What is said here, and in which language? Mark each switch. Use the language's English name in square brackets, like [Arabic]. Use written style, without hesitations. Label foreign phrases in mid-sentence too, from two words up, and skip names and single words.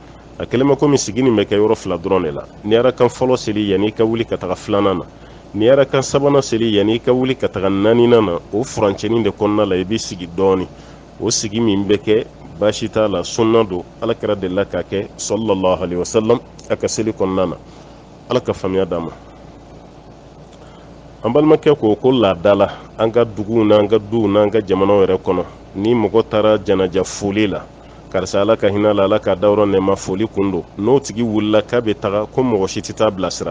[Bambara] A kɛlen bɛ komi sigi nin bɛ kɛ yɔrɔ fila dɔrɔn de la. N'i yara kan fɔlɔ seli yan'i ka wuli ka taga filanan na, n'i yara kan sabanan seli yan'i ka wuli ka taga naaninan na, o furancɛnin de kɔnɔna la i b'i sigi dɔɔni. O sigi min bɛ kɛ baasi t'a la, sunna don, Alakira delila k'a kɛ [Arabic] صلى الله عليه وسلم [Bambara] a ka seli kɔnɔna na. Ala ka faamuya d'an ma. An balimakɛ ko laada la, an ka duguw n'an ka duw n'an ka jamanaw yɛrɛ kɔnɔ, ni mɔgɔ taara janaja foli la, karisa Ala ka hinɛ la, Ala ka dayɔrɔ nɛɛma, foli kun don, n'o tigi wulila k'a bɛ taga, ko mɔgɔ si tɛ taa bilasira.